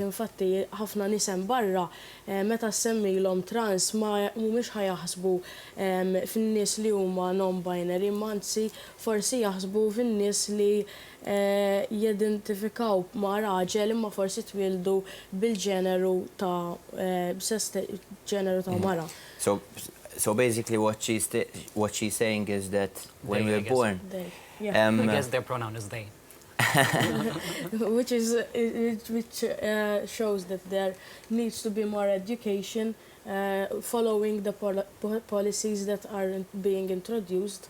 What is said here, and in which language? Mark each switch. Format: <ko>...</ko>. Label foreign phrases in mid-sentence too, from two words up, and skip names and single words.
<mt>Infatti ħafna nies hemm barra meta semmilhom trans ma mhumiex ħajaħsbu fin-nies li huma non-binary, imma anzi forsi jaħsbu fin-nies li jidentifikaw ma' raġel imma forsi twildu bil-ġeneru ta' ġeneru ta' mara.</mt> <en>So basically what she's saying is that when we're born... I guess their pronoun is they. which shows that there needs to be more education following the policies that are being introduced.</en>